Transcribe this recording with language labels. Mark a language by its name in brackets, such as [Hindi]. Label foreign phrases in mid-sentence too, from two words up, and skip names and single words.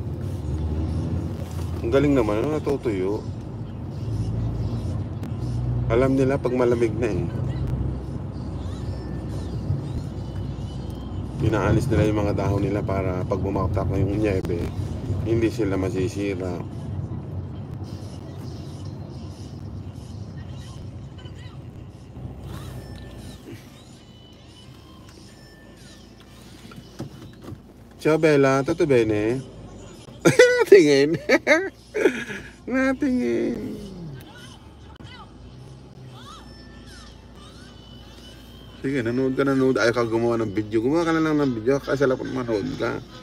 [Filipino] Ang galing naman, ano natutuyo? Alam nila pag malamig na eh. Pinaalis nila yung mga dahon nila para pag bumaktak na yung nyebe, hindi sila masisira. [Italian] Ciao Bella, tutto bene? [Filipino] Natingin. Natingin. Sige, nanood ka. Ayaw ka gumawa ng video. Gumawa ka na lang ng video kasi alam ko manood ka.